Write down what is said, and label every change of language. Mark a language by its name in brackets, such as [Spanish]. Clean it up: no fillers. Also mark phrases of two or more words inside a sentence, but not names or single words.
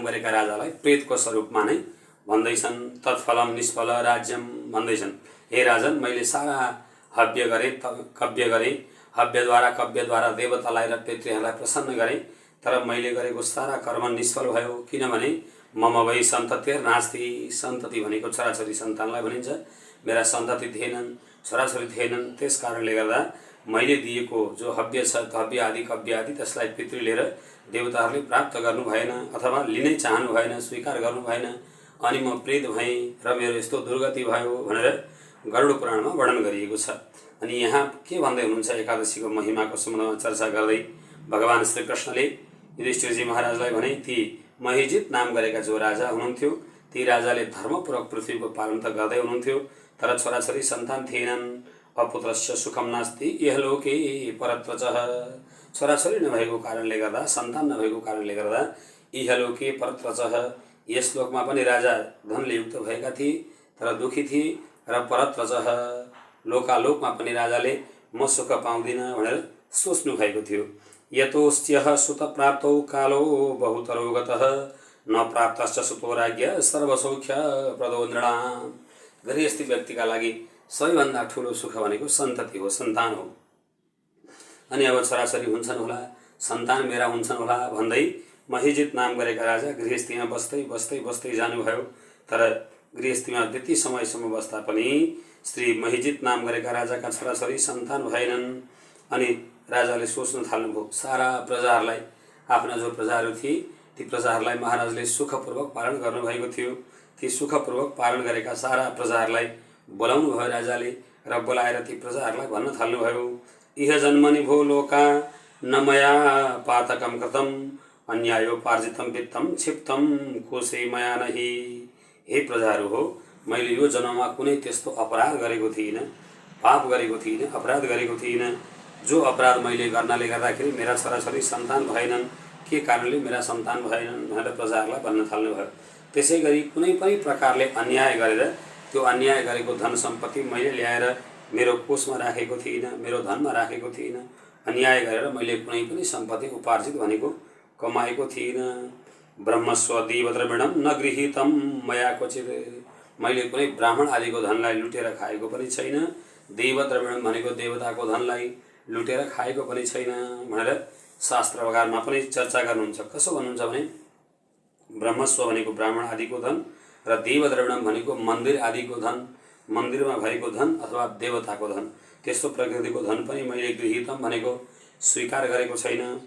[Nepali] गरेका राजालाई प्रेतको स्वरूपमा नै भन्दैछन्, [Sanskrit] तत्फलम निष्फल राज्यम [Nepali] भन्दैछन्, हे राजन, मैले सारा हव्य गरेँ, कव्य गरेँ, कव्यद्वारा देवतालाई र पितृहरूलाई प्रसन्न गरेँ, तर मैले गरेको सारा कर्म निष्फल भयो, किनभने [Sanskrit] मम वै सन्ततिर् नास्ति, [Nepali] सन्तति भनेको छोराछोरी सन्तानलाई भनिन्छ, मेरा सन्तति थिएनन्, छोराछोरी थिएनन्। त्यस कारणले गर्दा मैले दिएको जो हव्य छ, हव्य आदि कव्य आदि, त्यसलाई पितृले र देवताहरूले प्राप्त गर्नु भएन अथवा लिनै चाहनु भएन, स्वीकार गर्नु भएन, अनि म प्रेत भएँ र मेरो यस्तो दुर्गति भयो भनेर गरुड पुराणमा वर्णन गरिएको छ। अनि यहाँ के भन्दै हुनुहुन्छ, एकादशीको महिमाको सम्बन्धमा चर्चा गर्दै भगवान श्रीकृष्णले युधिष्ठिरजी महाराजलाई भने, ती महिजित नाम गरेका जो राजा हुनुहुन्थ्यो, ती राजाले धर्मपूर्वक पृथ्वीको पालन त गर्दै हुनुहुन्थ्यो, तर छोराछोरी सन्तान थिएनन्। [Sanskrit] अपुत्रस्य सुखम नास्ति इहलोके परत्रचः, [Nepali] छोराछोरी नभएको कारणले गर्दा, सन्तान नभएको कारणले गर्दा [Sanskrit] इहलोके परत्रचः, [Nepali] यस लोकमा पनि राजा धनले युक्त भएका थिए तर दुखी थिए, र परत्रचः, लोकालोकमा पनि राजाले म सुख पाउँदिनँ भनेर सोच्नु भएको थियो। [Sanskrit] यतोस्त्यः सुत प्राप्तौ कालो बहुतरो गतः, न प्राप्तश्च सुतो राज्ञ सर्वसौख्य प्रदो नृणाम्। [Nepali] गृहस्थी व्यक्तिका लागि सबैभन्दा ठुलो सुख भनेको सन्तति हो, सन्तान हो। अनि अब छोराछोरी हुन्छन् होला, सन्तान मेरा हुन्छन् होला भन्दै महिजित नाम गरेका राजा गृहस्थीमा बस्दै बस्दै बस्दै जानुभयो, तर गृहस्थीमा त्यति समयसम्म बस्दा पनि श्री महिजित नाम गरेका राजाका छोराछोरी सन्तान भएनन्। अनि राजाले सोच्न थाल्नुभयो, सारा प्रजाहरूलाई, आफ्ना जो प्रजाहरू थिए ती प्रजाहरूलाई महाराजले सुखपूर्वक पालन गर्नुभएको थियो, ती सुखपूर्वक पालन गरेका सारा प्रजाहरूलाई बोलाउनु भयो राजाले, र बोलाएर ती प्रजाहरूलाई भन्न थाल्नुभयो, [Sanskrit] इह जन्मनि भो लोका न मया पातकं कृतं, अन्यायोपार्जितं वित्तं क्षिप्तं कोशे मया नहि। [Nepali] हे प्रजाहरू हो, मैले यो जन्ममा कुनै त्यस्तो अपराध गरेको थिइनँ, पाप गरेको थिइनँ, अपराध गरेको थिइनँ, जो अपराध मैले गर्नाले गर्दाखेरि मेरा छोराछोरी सन्तान भएनन्, के कारणले मेरा सन्तान भएनन् भनेर प्रजाहरूलाई भन्न थाल्नुभयो। त्यसै गरी कुनै पनि प्रकारले अन्याय गरेर त्यो अन्याय गरेको धन सम्पत्ति मैले ल्याएर मेरो कोषमा राखेको थिइनँ, मेरो धनमा राखेको थिइनँ, अन्याय गरेर मैले कुनै पनि सम्पत्ति उपार्जित भनेको कमाएको थिइनँ। [Sanskrit] ब्रह्मस्व देवद्रविणं न गृहीतं मया क्वचित्, [Nepali] मैले कुनै ब्राह्मण आदिको धनलाई लुटेर खाएको पनि छैन, देवद्रविणं भनेको देवताको धनलाई लुटेर खाएको पनि छैन भनेर शास्त्रकारमा पनि चर्चा गर्नुहुन्छ। कसो भन्नुहुन्छ भने, ब्रह्मस्व भनेको ब्राह्मण आदिको धन र देवद्रविणं भनेको मन्दिर आदिको धन, मन्दिरमा भएको धन अथवा देवताको धन, त्यस्तो प्रकृतिको धन पनि मैले गृहीतम भनेको स्वीकार गरेको छैन।